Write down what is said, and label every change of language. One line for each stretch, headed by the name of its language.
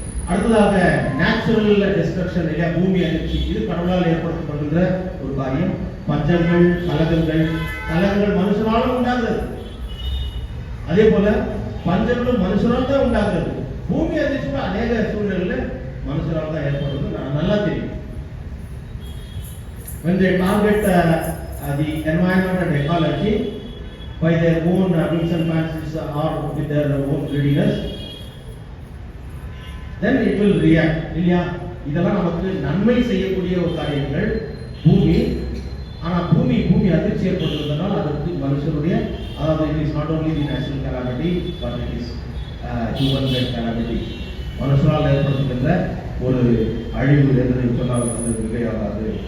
Tamil: அடுத்ததாக natural destruction இல்லையா, பூமி அதிர்ச்சி, இது கடவுளால் ஏற்படுத்தப்படுகின்ற ஒரு காரியம். பஞ்சங்கள், கலகங்கள் மனுஷனாலும் உண்டாகிறது. அதே போல பஞ்சங்களும் மனுஷனால் தான் உண்டாகிறது. பூமி அதிர்ச்சி அநேக சூழ்நிலையில மனுஷனால் தான் ஏற்படுறது நல்லா தெரியும்.
English: When they target the environment and ecology by their own whims and fancies or with their own greediness, then it will react.
Tamil: இல்லையா, இதெல்லாம் நமக்கு நன்மை செய்யக்கூடிய ஒரு காரியங்கள் பூமி. ஆனா பூமி அதிர்ச்சி ஏற்படுவதனால் அதற்கு மனுஷனுடைய, அதாவது
English: it is not only the natural calamity but it is human made calamity,
Tamil: மனுஷனால் ஏற்படுத்துகின்ற ஒரு அழிவு என்று சொன்னால் அது மிகையாகாது.